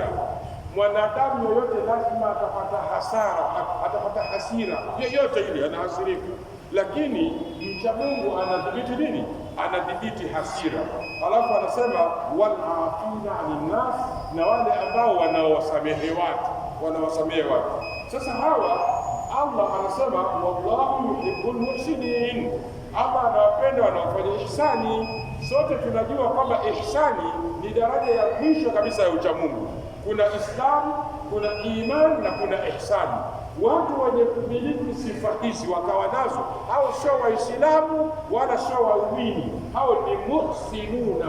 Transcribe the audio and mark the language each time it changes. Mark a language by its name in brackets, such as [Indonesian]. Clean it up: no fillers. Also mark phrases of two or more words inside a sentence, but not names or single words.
[Swahili] Mwanadamu yoyote lazima atapata hasira yoyote ile, anahasirika. Lakini mcha Mungu anadhibiti nini? Anadhibiti hasira. Alafu anasema [Arabic] والعافين عن الناس, [Swahili] na wale ambao wanawasamehe watu. Sasa hawa Allah anasema [Arabic] والله يحب المحسنين, [Swahili] Allah anawapenda wanaofanya ihsani. Sote tunajua kwamba ihsani ni daraja ya mwisho kabisa ya ucha Mungu. Kuna Islam, kuna iman na kuna ihsani. Watu wenye kumiliki sifa hizi wakawa nazo, hao sio Waislamu wala sio waumini, hao ni muhsinuna.